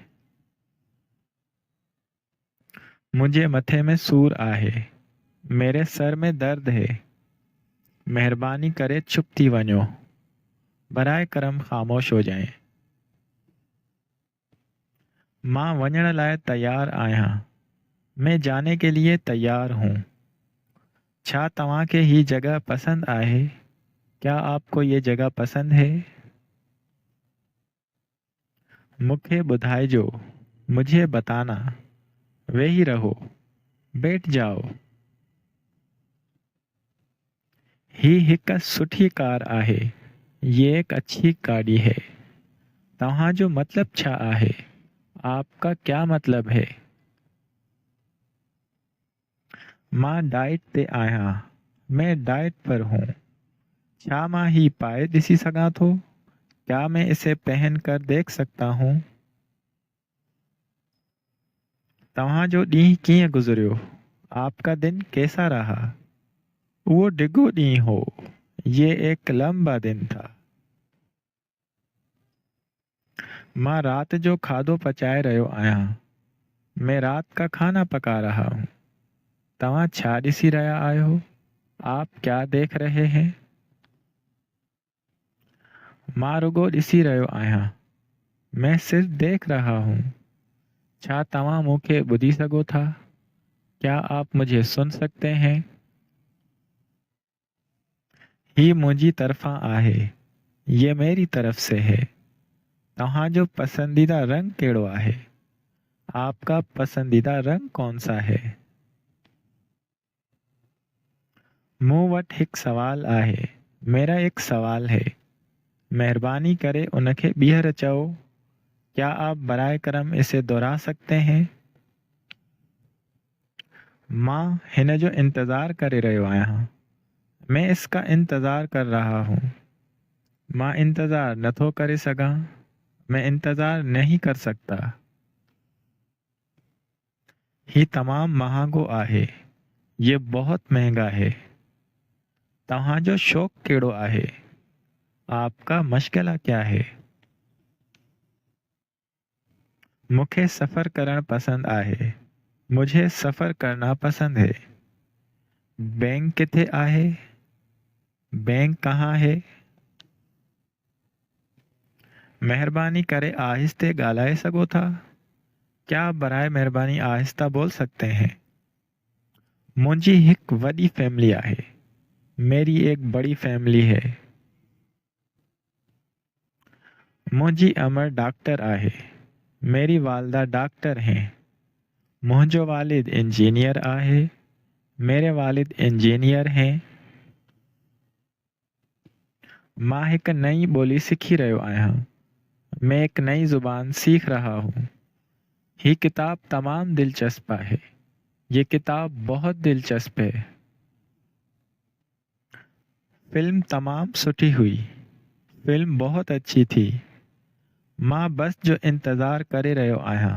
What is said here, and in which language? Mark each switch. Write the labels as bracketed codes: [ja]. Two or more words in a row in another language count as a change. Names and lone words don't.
[sd] मुझे मथे में सूर आहे। [ur] میرے سر میں درد ہے. [sd] महिरबानी करे चुप थी वञो। [ur] برائے کرم خاموش ہو جائیں. [sd] मां वञण लाइ तैयार आहियां। [ur] میں جانے کے لیے تیار ہوں. [sd] छा तव्हां खे ही जगह पसंद आहे? [ur] کیا آپ کو یہ جگہ پسند ہے? [sd] मूंखे ॿुधाइजो। [ur] مجھے بتانا. [sd] वेही रहो, [ur] بیٹھ جاؤ. [sd] ही हिक सुठी कार आहे। [ur] یہ ایک اچھی گاڑی ہے. [sd] तव्हां जो मतलब छा आहे? [ur] آپ کا کیا مطلب ہے? [sd] मां डाइट ते आहियां। [ur] میں ڈائٹ پر ہوں. [sd] छा मां ही पाए ॾिसी सघां थो? [ur] کیا میں اسے پہن کر دیکھ سکتا ہوں? [sd] तव्हां जो ॾींहुं कीअं गुज़रियो? [ur] آپ کا دن کیسا رہا? [sd] वो डिघो ॾींहुं हो। [ur] یہ ایک لمبا دن تھا. [sd] मां रात जो खाधो पचाए रहियो आहियां। [ur] میں رات کا کھانا پکا رہا ہوں. [sd] तव्हां छा ॾिसी रहिया आहियो? [ur] آپ کیا دیکھ رہے ہیں? [sd] मां रुगो ॾिसी रहियो आहियां। [ur] میں صرف دیکھ رہا ہوں. [sd] छा तव्हां मूंखे ॿुधी सघो था? [ur] کیا آپ مجھے سن سکتے ہیں? [sd] ही मुंहिंजी तरफ़ां आहे। [ur] یہ میری طرف سے ہے. [sd] तव्हां जो पसंदीदा रंग कहिड़ो आहे? [ur] آپ کا پسندیدہ رنگ کون سا ہے? [sd] मूं वटि हिकु सवाल आहे। [ur] میرا ایک سوال ہے. [sd] महिरबानी करे उनखे ॿीहर चओ। [ur] کیا آپ برائے کرم اسے دہرا سکتے ہیں? [sd] मां हिन जो इंतज़ार करे रहियो आहियां। [ur] میں اس کا انتظار کر رہا ہوں. [sd] मां इंतज़ार नथो करे सघां। [ur] میں انتظار نہیں کر سکتا. [sd] ही तमामु महांगो आहे। [ur] یہ بہت مہنگا ہے. [sd] तव्हां जो शौक़ कहिड़ो आहे? [ur] آپ کا مشغلہ کیا ہے? [sd] मूंखे सफ़र करणु पसंद आहे। [ur] مجھے سفر کرنا پسند ہے. [sd] बैंक किथे आहे? [ur] بینک کہاں ہے? [sd] महिरबानी करे आहिस्ते ॻाल्हाए सघो था? [ur] کیا آپ برائے مہربانی آہستہ بول سکتے ہیں? [sd] मुंहिंजी हिकु वॾी फैमिली आहे। [ur] میری ایک بڑی فیملی ہے. [sd] मुंहिंजी अमर डॉक्टर आहे। [ur] میری والدہ ڈاکٹر ہیں. [sd] मुंहिंजो वालिद इंजीनियर आहे। [ur] میرے والد انجینئر ہیں. [sd] मां हिकु नई ॿोली सिखी रहियो आहियां। [ur] میں ایک نئی زبان سیکھ رہا ہوں. [sd] ही किताब तमाम दिलचस्प है। [ur] یہ کتاب بہت دلچسپ ہے. [sd] फिल्म तमाम सुठी हुई। [ur] فلم بہت اچھی تھی. [sd] मां बस जो इंतज़ार करे रहियो आहियां।